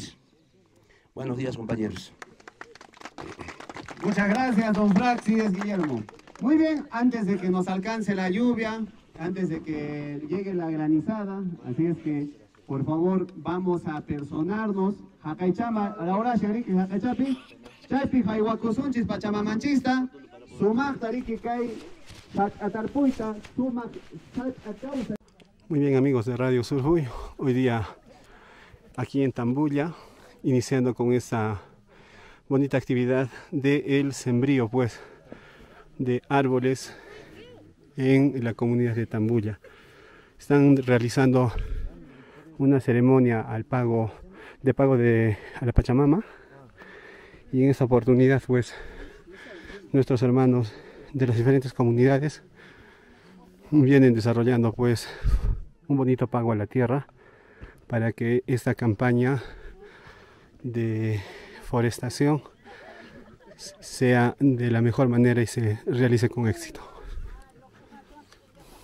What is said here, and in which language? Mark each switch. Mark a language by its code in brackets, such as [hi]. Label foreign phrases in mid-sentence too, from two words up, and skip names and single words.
[es] Buenos días, compañeros. Muchas gracias, don Fráxiles Guillermo. Muy bien, antes de que nos alcance la lluvia, antes de que llegue la granizada, así es que, por favor, vamos a personarnos. Hakaichama, a la hora, [qu] Shariki, Hakaichapi, Chaipi, Haiwakusunchis, Pachamamanchista, Sumak, Tariki, Kai, Atarpuita, Sumak, Atausa. [es] Muy bien, amigos de Radio Surjuy, hoy día aquí en Tambulla, iniciando con esta bonita actividad del sembrío, pues, de árboles en la comunidad de Tambulla. Están realizando una ceremonia a la Pachamama, y en esta oportunidad, pues, nuestros hermanos de las diferentes comunidades vienen desarrollando, pues, un bonito pago a la tierra para que esta campaña de forestación sea de la mejor manera y se realice con éxito.